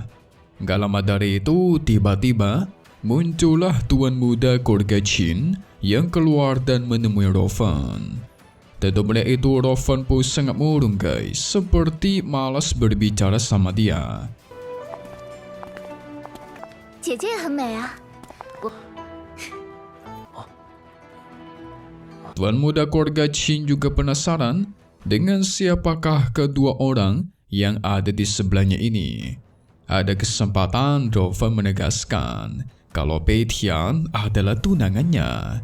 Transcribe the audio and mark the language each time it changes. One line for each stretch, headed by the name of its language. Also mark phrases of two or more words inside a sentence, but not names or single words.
Indonesian: Gak lama dari itu, tiba-tiba muncullah tuan muda keluarga Qin yang keluar dan menemui Rofen. Tentu melihat itu Rofen pun sangat murung guys, seperti malas berbicara sama dia.
Chinese: 姐姐也很美啊。
Indonesian: Tuan muda keluarga Qin juga penasaran dengan siapakah kedua orang yang ada di sebelahnya ini. Ada kesempatan Rovan menegaskan kalau Pei Tian adalah tunangannya.